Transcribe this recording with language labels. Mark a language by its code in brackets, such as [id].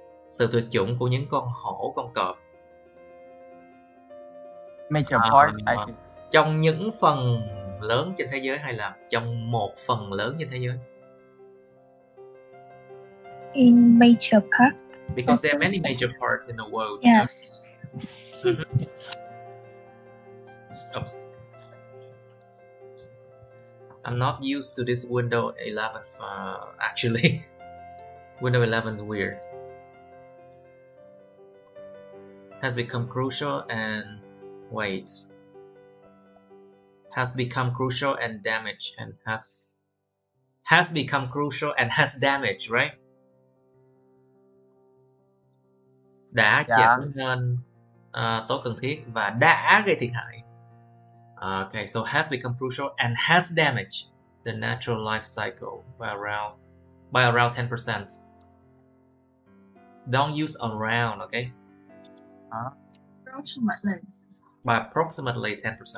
[vi] Sự tuyệt chủng của những con hổ, con cọp. [en] Major part, I think. [vi] Trong những phần lớn trên thế giới hay là trong một phần lớn trên thế giới? [en] In major part. Because there are many major parts in the world. Yes. Oops. I'm not used to this Windows 11 actually. Windows 11 is weird. Has become crucial and has become crucial and damaged and has become crucial and has damaged, right? [vi] Đã trở nên tối cần thiết và đã gây thiệt hại. [en] Okay, so has become crucial and has damaged the natural life cycle by around 10%. Don't use around, okay? Approximately. By approximately 10%.